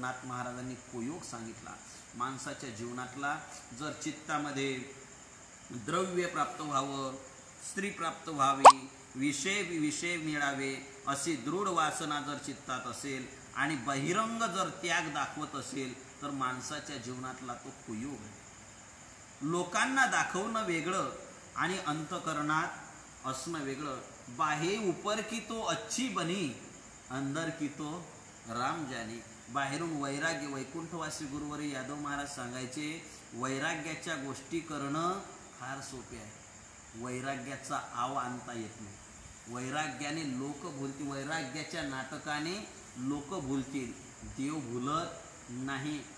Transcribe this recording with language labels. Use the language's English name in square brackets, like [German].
[Marathi] नाथ महाराजांनी कुयोग सांगितला. माणसाच्या जीवनातला जर चित्तामध्ये द्रव्य प्राप्त व्हावं, स्त्री प्राप्त व्हावी, विषय मिळावे अशी दृढ वासना जर चित्तात असेल आणि बहिरंग जर त्याग दाखवत असेल तर माणसाच्या जीवनातला तो कुयोग आहे. लोकांना दाखवणं वेगळं आणि अंतकरणात असणं वेगळं. [Hindi] बाहे ऊपर की तो अच्छी बनी अंदर की तो राम जानी. [Marathi] बाहेरून वैराग्य, वैकुंठवासी गुरुवरी यादव महाराज सांगायचे वैराग्याच्या गोष्टी करणं फार सोपे आहे, वैराग्याचा आव आणता येत नाही. वैराग्याने लोक भुलतील, वैराग्याच्या नाटकाने लोक भुलतील, देव भुलत नाही.